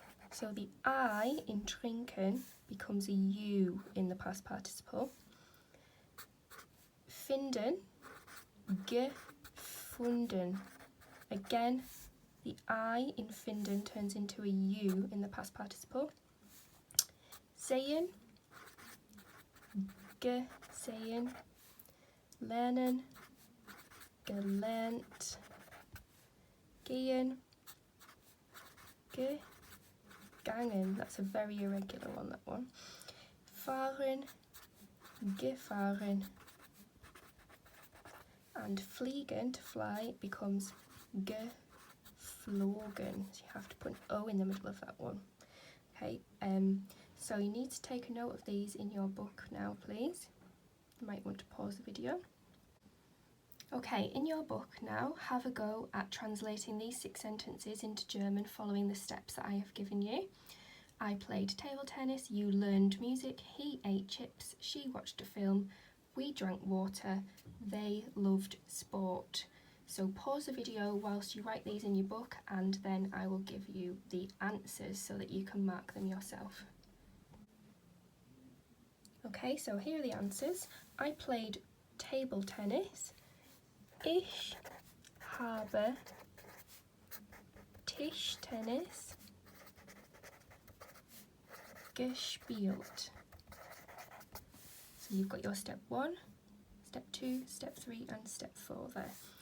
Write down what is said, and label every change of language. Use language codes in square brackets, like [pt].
[en] So the I in trinken becomes a U in the past participle. [de] Finden, gefunden. [en] Again, the I in finden turns into a U in the past participle. [de] Sehen, gesehen, lernen, gelernt, gehen, gegangen. [en] That's a very irregular one, that one. [de] Fahren, gefahren. [en] And fliegen, to fly, becomes geflogen. So you have to put an O in the middle of that one. Okay, so you need to take a note of these in your book now, please. You might want to pause the video. Okay, in your book now, have a go at translating these 6 sentences into German following the steps that I have given you. I played table tennis, you learned music, he ate chips, she watched a film, we drank water, they loved sport. So pause the video whilst you write these in your book, and then I will give you the answers so that you can mark them yourself. Okay, so here are the answers. I played table tennis. [de] Ich habe Tischtennis gespielt. [en] So you've got your step 1, step 2, step 3 and step 4 there.